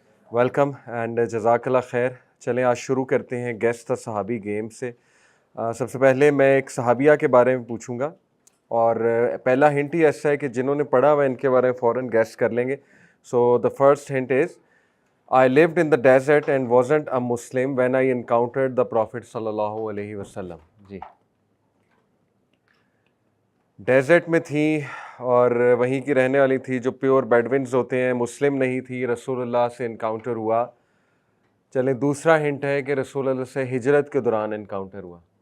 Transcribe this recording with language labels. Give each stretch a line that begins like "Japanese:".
Hindi: Welcome and जज़ाकल्लाह खैर। चलें आज शुरू करते हैं गेस्ट द सहाबी गेम से। सबसे पहले मैं एक सहाबिया के बारे में पूछूंगा और पहला हिंट ही ऐसा है कि जिन्होंने पढ़ा हुआ इनके बारे में फ़ौरन गेस्ट कर लेंगे।
English: So the first hint is I lived in the desert and wasn't a Muslim when I encountered the Prophet sallallahu alaihi wasallam.
Hindi: Ji, desert में थी और वहीं की रहने वाली थी, जो प्योर बेडविन्स होते हैं, मुस्लिम नहीं थी, रसूलुल्लाह से इनकाउंटर हुआ। चलें दूसरा हिंट है कि रसूलुल्लाह से हिजरत के दौरान इनकाउंटर हुआ।